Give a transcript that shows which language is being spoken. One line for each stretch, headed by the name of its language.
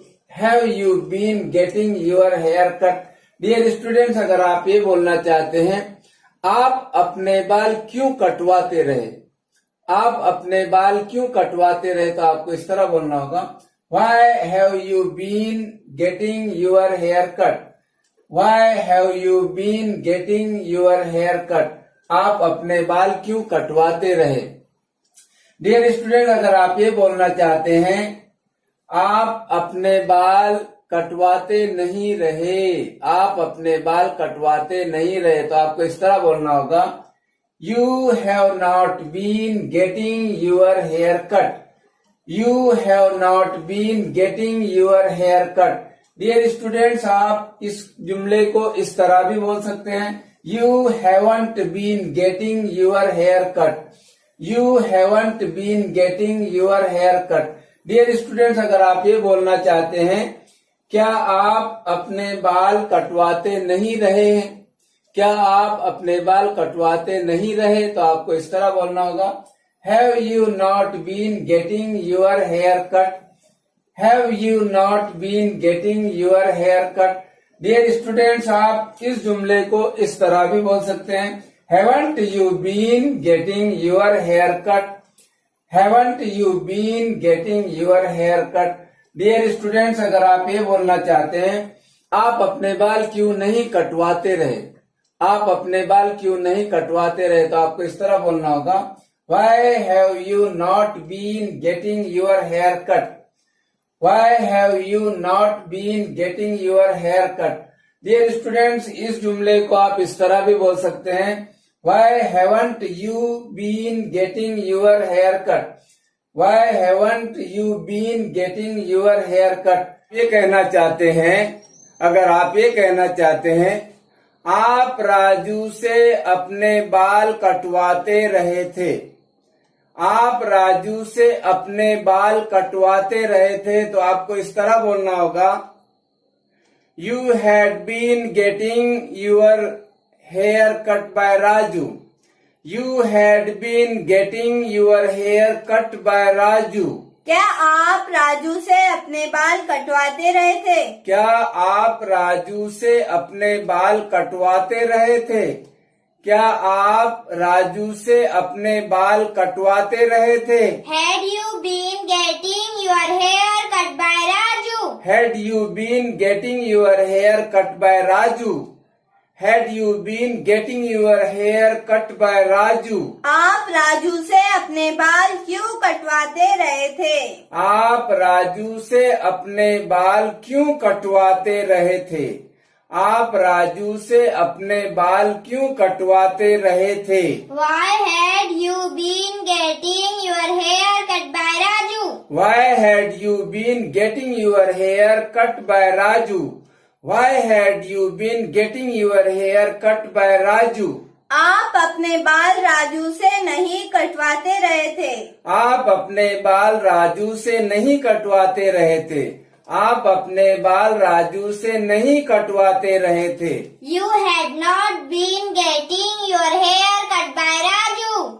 English: Have you been getting your hair cut? Dear students,
Hindi: अगर आप ये बोलना चाहते हैं आप अपने बाल क्यों कटवाते रहे, आप अपने बाल क्यों कटवाते रहे, तो आपको इस तरह बोलना होगा,
English: Why have you been getting your hair cut? Why have you been getting your hair cut?
Hindi: आप अपने बाल क्यों कटवाते रहे।
English: dear student,
Hindi: अगर आप ये बोलना चाहते हैं आप अपने बाल कटवाते नहीं रहे, आप अपने बाल कटवाते नहीं रहे, तो आपको इस तरह बोलना होगा,
English: You have not been getting your hair cut. You have not been getting your hair cut. Dear students,
Hindi: आप इस जुमले को इस तरह भी बोल सकते हैं,
English: You haven't been getting your hair cut. You haven't been getting your hair cut. Dear students,
Hindi: अगर आप ये बोलना चाहते हैं क्या आप अपने बाल कटवाते नहीं रहे हैं, क्या आप अपने बाल कटवाते नहीं रहे, तो आपको इस तरह बोलना होगा
English: Have you not been getting your hair cut? Have you not been getting your hair cut? Dear students,
Hindi: आप इस जुमले को इस तरह भी बोल सकते हैं
English: Haven't you been getting your hair cut? Haven't you been getting your hair cut? Dear students,
Hindi: अगर आप ये बोलना चाहते हैं आप अपने बाल क्यों नहीं कटवाते रहे, आप अपने बाल क्यों नहीं कटवाते रहे, तो आपको इस तरह बोलना होगा
English: Why have you not been getting your hair cut? Why have you not been getting your hair cut? Dear students,
Hindi: इस जुमले को आप इस तरह भी बोल सकते हैं
English: Why haven't you been getting your hair cut? Why haven't you been getting your hair cut?
Hindi: ये कहना चाहते हैं, अगर आप ये कहना चाहते हैं आप राजू से अपने बाल कटवाते रहे थे, आप राजू से अपने बाल कटवाते रहे थे, तो आपको इस तरह बोलना होगा
English: You had been getting your hair cut by Raju. You had been getting your hair cut by Raju.
Hindi: क्या आप राजू से अपने बाल कटवाते रहे थे? क्या आप राजू से अपने बाल कटवाते रहे थे? क्या आप राजू से अपने बाल कटवाते रहे थे?
English: Had you been getting your hair cut by Raju? Had you been getting your hair cut by Raju? Had you been getting your hair cut by Raju?
Hindi: आप राजू से अपने बाल क्यों कटवाते रहे थे? आप राजू से अपने बाल क्यों कटवाते रहे थे? आप राजू से अपने बाल क्यों कटवाते रहे थे?
English: Why had you been getting your hair cut by Raju? Why had you been getting your hair cut by Raju? Why had you been getting your hair cut by Raju?
Hindi: आप अपने बाल राजू से नहीं कटवाते रहे थे। आप अपने बाल राजू से नहीं कटवाते रहे थे। आप अपने बाल राजू से नहीं कटवाते रहे थे।
English: You had not been getting your hair cut by Raju.